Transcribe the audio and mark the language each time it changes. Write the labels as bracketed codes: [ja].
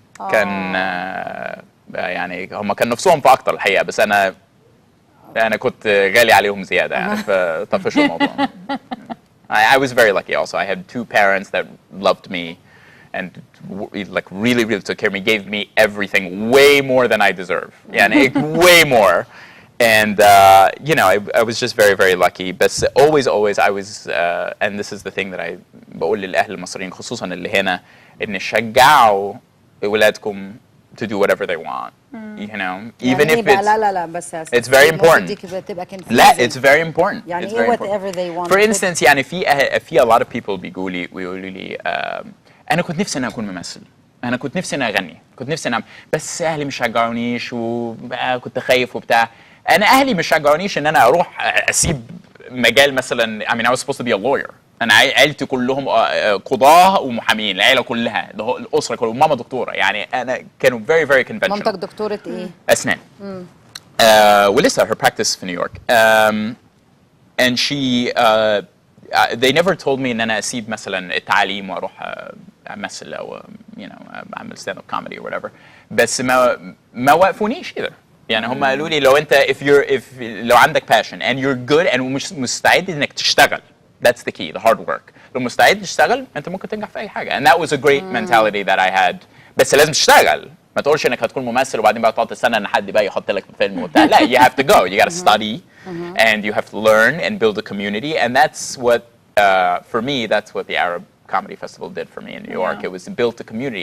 [ar] كان يعني هم كان نفسهم في اكتر الحقيقه، بس انا كنت غالي عليهم زياده يعني فطفشوا الموضوع. [en] I was very lucky also. I had two parents that loved me and like really took care of me, gave me everything way more than I deserve. [ar] يعني [en] way more. And I was just very very lucky. But always I was and this is the thing that I [ar] بقول للاهل المصريين خصوصا اللي هنا، ان شجعوا اولادكم [en] to do whatever they want. Even if [ar] لا بس [en] it's very important. [ar] لا [en] it's very important. [ar] يعني [en] it's [ar] ايه [en] very whatever they want. For instance [ar] يعني في [en] a lot of people [ar] ويقولوا لي انا كنت نفسي انا اكون ممثل، انا كنت نفسي انا اغني، كنت نفسي انا بس اهلي مش شجعونيش وكنت خايف وبتاع. انا اهلي مش شجعونيش ان انا اروح اسيب مجال مثلا [en] I mean I was supposed to be a lawyer. [ar] انا عيلتي كلهم قضاه ومحامين، العيله كلها الاسره كلها، وماما دكتوره، يعني انا كانوا [en] very very conventional. [ar] مامتك دكتوره ايه؟ اسنان. ولسه [en] her practice [ar] في نيويورك. [en] and she they never told me [ar] ان انا اسيب مثلا التعليم واروح امثل او اعمل [en] stand up comedy or whatever. [ar] بس ما وقفونيش كده. يعني هم قالوا لي لو انت لو عندك [en] passion and you're good and [ar] مش مستعد انك تشتغل، [en] that's the key, the hard work. [ar] لو مستعد تشتغل انت ممكن تنجح في اي حاجه. [en] and that was a great mentality that I had. [ar] بس لازم تشتغل، ما تقولش انك هتكون ممثل وبعدين بقى تقعد تستنى ان حد بقى يحط لك فيلم وبتاع. لا [en] you have to go, you got to study and you have to learn and build a community. And that's what for me that's what the Arab Comedy Festival did for me in New York. It was built a community.